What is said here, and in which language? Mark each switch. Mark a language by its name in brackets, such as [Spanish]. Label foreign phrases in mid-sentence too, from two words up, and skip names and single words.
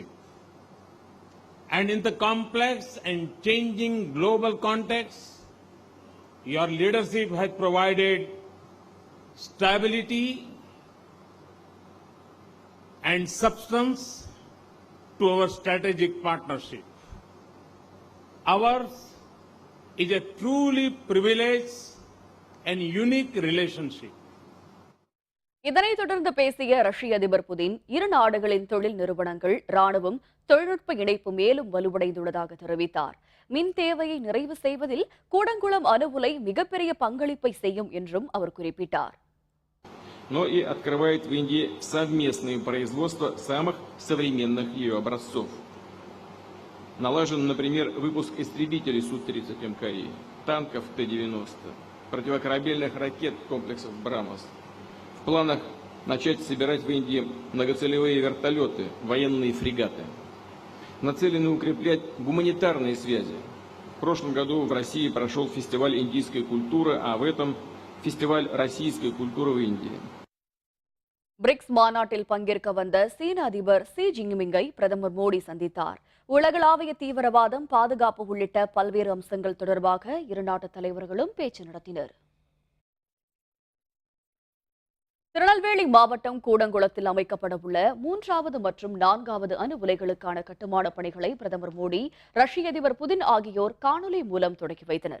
[English] And in the complex and changing global context, your leadership has provided stability and substance to our strategic partnership. Ours is a truly privileged and unique relationship. [Tamil] இதனைத் தொடர்ந்து பேசிய ரஷ்ய அதிபர் புதின், இரு நாடுகளின் தொழில் நிறுவனங்கள், ராணுவம், தொழில்நுட்ப இணைப்பு மேலும் வலுவடைந்துள்ளதாக தெரிவித்தார். மின் தேவையை நிறைவு செய்வதில் கூடங்குளம் அணு உலை மிகப்பெரிய பங்களிப்பை செய்யும் என்றும் அவர் குறிப்பிட்டார். [Russian] Но и открывает в Индии совместное производство самых современных ее образцов. Налажен, например, выпуск истребителей Су-30 МКИ, танков Т-90, противокорабельных ракет комплексов «Брамос». В планах начать собирать в Индии многоцелевые вертолеты, военные фрегаты. Нацелены укреплять гуманитарные связи. В прошлом году в России прошел фестиваль индийской культуры, а в этом фестиваль российской культуры в Индии. [Tamil] பிரிக்ஸ் மாநாட்டில் பங்கேற்க வந்த சீன அதிபர் ஷி ஜின்பிங்கை பிரதமர் மோடி சந்தித்தார். உலகளாவிய தீவிரவாதம், பாதுகாப்பு உள்ளிட்ட பல்வேறு அம்சங்கள் தொடர்பாக இரு நாட்டு தலைவர்களும் பேச்சு நடத்தினர். திருநெல்வேலி மாவட்டம் கூடங்குளத்தில் அமைக்கப்பட உள்ள 3வது மற்றும் 4வது அணு உலைகளுக்கான கட்டுமான பணிகளை பிரதமர் மோடி, ரஷ்ய அதிபர் புதின் ஆகியோர் காணொலி மூலம் தொடங்கி வைத்தனர்.